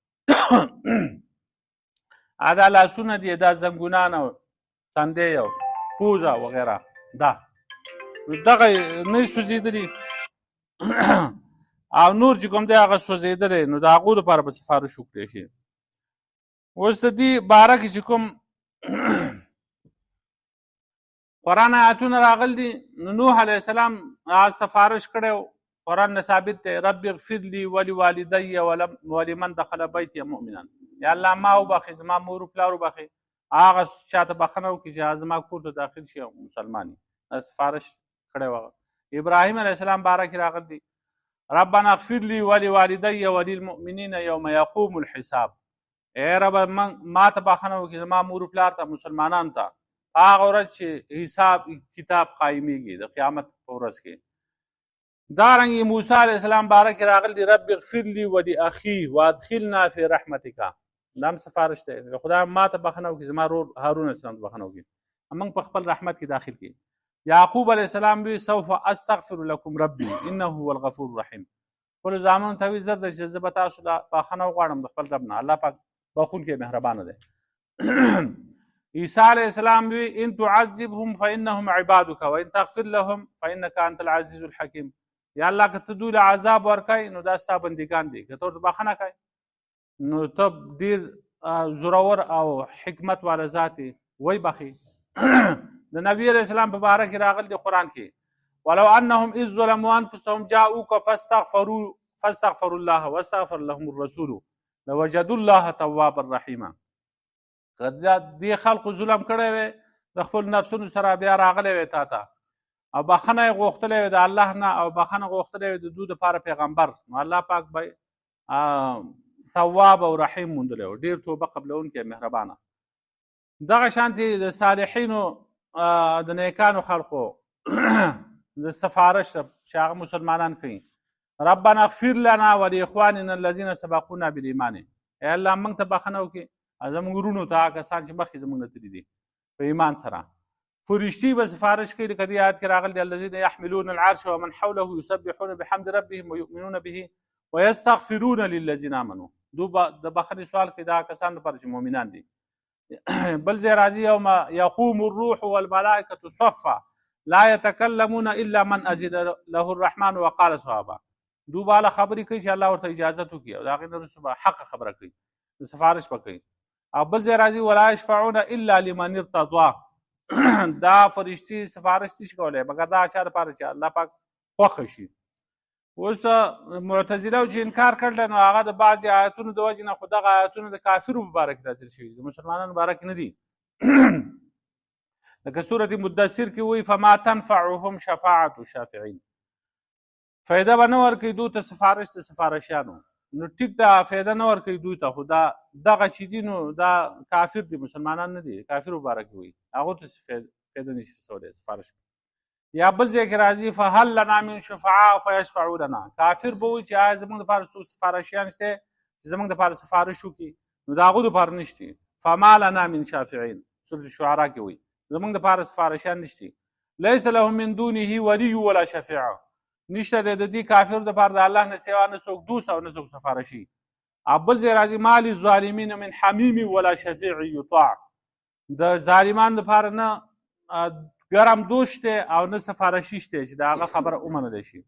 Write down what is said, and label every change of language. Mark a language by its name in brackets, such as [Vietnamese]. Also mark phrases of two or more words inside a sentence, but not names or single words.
[Pashto] دا لاسونه دي، دا زنګونان او تندی او پوزه وغیره دا دغه نه سوځېدلي او نور چې کوم دی هغه سوځېدلی، نو د هغو دپاره به سفارش وکړی شي. اوس د دې باره کې چې کوم قرآن آیاتونه راغلي دي، نو نوح [Arabic] علیه السلام [Pashto] سفارش کړی و. قرآن نه ثابت دی [Arabic] رب اغفر لي ولوالدي ولمن دخل بیتي مؤمنا، [Pashto] یا الله ما وبخې زما مور و پلار وبخې هغه چاته بخښنه وکړي چې زما کور ته داخل شي او مسلمان وي. سفارش کړی و. ابراهیم [Arabic] علیه السلام [Pashto] باره کې راغلی دی [Arabic] ربنا اغفر لي ولوالدي وللمؤمنين يوم يقوم الحساب، [Pashto] ای رب ما ته بخښنه وکړي زما مور و پلار ته مسلمانانو ته هغه ورځ چې حساب کتاب قایمیږي د قیامت په ورځ کې. دارنګې موسی [Arabic] علیه السلام [Pashto] باره کې راغلی دی [Arabic] رب اغفر لي ولاخي وادخلنا في رحمتك، [Pashto] دا هم سفارش دی خدای ما ته بخښنه وکړي زما رور هارون [Arabic] علیه السلام [Pashto] ته بخښنه وکړي موږ په خپل رحمت کې داخل کړي. [Arabic] یعقوب علیه السلام وی سوف استغفر لكم ربي انه هو الغفور الرحیم، [Pashto] خپلو زامنو ته وی زر دی چې زه به تاسو ته بخښنه وغواړم د خپل رب نه، الله پاک بخښونکی مهربانه دی. عیسی [Arabic] علیه السلام [Pashto] وی [Arabic] ان تعذبهم فانهم عبادك وان تغفر لهم فانك انت العزیز الحکیم، [Pashto] یا الله که ته دوی له عذاب ورکوې نو دا ستا بندګان دي، که ته ورته بخښنه کوې نو ته ډېر زورور او حکمت والا ذات یې وی بخې. د نبي علیه السلام په باره کې راغلی دی قرآن کې [Arabic] ولو انهم اذ ظلموا انفسهم جاءوك فاستغفروا الله واستغفر لهم الرسول لوجدوا الله توابا رحیما. [Pashto] که دې خلقو ظلم کړی وی د خپل نفسونو سره بیا راغلی وی تا ته او بخښنه یې غوښتلی وی د الله نه او بخښنه غوښتلی وی د دوی دپاره پیغمبر، نو الله پاک به تواب او رحیم موندلی و، ډېر توبه قبلونکی مهربانه. دغه شانتې د صالحینو د نیکانو خلقو د سفارش چې هغه مسلمانان کوي [Arabic] ربنا اغفر لنا ولاخواننا الذين سبقونا بالایمان، [Pashto] ای الله موږ ته بخښنه وکړي زموږ وروڼو ته هغه کسان چې مخکې زموږ نه تللي دي په ایمان سره. فرشتي به سفارش کوي لکه دې آیت کې راغلی دی [Arabic] الذین یحملون العرش ومن حوله یسبحون بحمد ربهم ویؤمنون به ویستغفرون للذین آمنوا، [Pashto] دوی به د بخښنې سوال کوي دا کسان لپاره چې مؤمنان دي. بل ځای راځي [Arabic] یوم یقوم الروح والملائکة صفا لا یتکلمون الا من اذن له الرحمن وقال صوابا، [Pashto] دوی به هله خبرې کوي چې الله ورته اجازت وکړي او د هغې نه وروسته به حقه خبره کوي، سفارش به کوي. او بل ځای راځي [Arabic] ولا یشفعون الا لمن ارتضى، [Pashto] دا فرشتي سفارش نشي کولی مګر دا چا دپاره چې الله پاک خوښه شي. اوس معتزله چې انکار کړل نو هغه د بعضې آیتونو د وجې نه خو دغه آیتونه د کافرو په باره کې نازل شوي د مسلمانانو باره کې نه دي. لکه سورة مدثر کې وایي [Arabic] فما تنفعهم شفاعة الشافعین، [Pashto] فایده به نه ورکوي دوی ته سفارش د سفارشیانو، نو ټیک ده فایده نه ورکوي دوی ته، خو دا دغه چې دي نو دا کافر دي مسلمانان نه دي، کافرو په باره کې وایي هغو ته فایده نشي رسولی سفارش. یا بل ځای کې راځي [Arabic] فهل لنا من شفعاء فیشفعوا لنا، [Pashto] کافر به وایي چې آیا زموږ دپاره څوک سفارشیان شته چې زموږ دپاره سفارش وکړي، نو د هغو دپاره نشته. [Arabic] فما لنا من شافعین [Pashto] سورة الشعراء کې وایي زموږ دپاره سفارشیان نشته. [Arabic] لیس لهم من دونه ولی ولا شفیع، [Pashto] نشته د دې کافرو دپاره د الله نه سوا نه څوک دوست او نه څوک سفارشي. بل ځای راځي [Arabic] ما للظالمین من حمیم ولا شفیع یطاع، [Pashto] د ظالمانو دپاره نه ګرم دوش دی او نه سفارشي شته چې د هغه خبره ومنلی شي.